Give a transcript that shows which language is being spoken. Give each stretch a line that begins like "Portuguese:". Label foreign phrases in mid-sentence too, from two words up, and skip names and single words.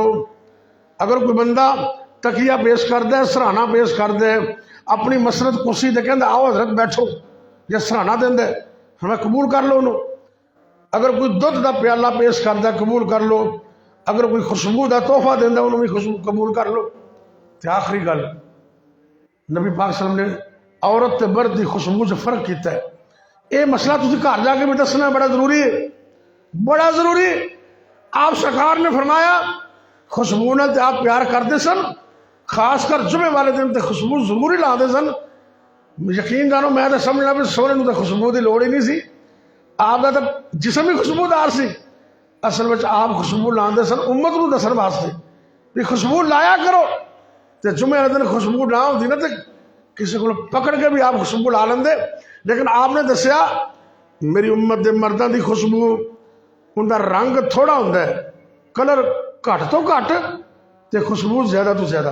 Punjabi: اگر کوئی بندہ تکیہ پیش کر دے سرہانہ پیش کر دے اپنی مسرت کرسی تے کہندا آؤ حضرت بیٹھو یا سرہانہ دیندا فرمایا قبول کر لو انہوں. اگر کوئی دودھ دا پیالہ پیش کرتا قبول کر لو. اگر کوئی خوشبو دا تحفہ دینا انہوں بھی خوشبو قبول کر لو. تے آخری گل نبی پاک صلی اللہ علیہ وسلم نے عورت تے مرد دی خوشبو سے فرق کیتا ہے. یہ مسئلہ تسی گھر جا کے بھی دسنا بڑا ضروری ہے بڑا ضروری ہے. آپ سرکار نے فرمایا خوشبو نال تے آپ پیار کرتے سن خاص کر جمعے والے دن تے خوشبو ضروری لا دے سن. یقین جانو میں تے سمجھنا بھی سونے نوں تے خوشبو دی لوڑ ہی نہیں سی. آپ کا تو جسم ہی خوشبودار سی. اصل میں آپ خوشبو لاندے سن امت نو دسن واسطے بھی خوشبو لایا کرو. تے جمعے والے دن خوشبو نہ ہوتی نا تے کسی کو پکڑ کے بھی آپ خوشبو لا لیندے. لیکن آپ نے دسیا میری امت دے مردوں دی خوشبو ان کا رنگ تھوڑا ہوندا ہے کلر گھٹ تو گھٹ تے خوشبو زیادہ تو زیادہ.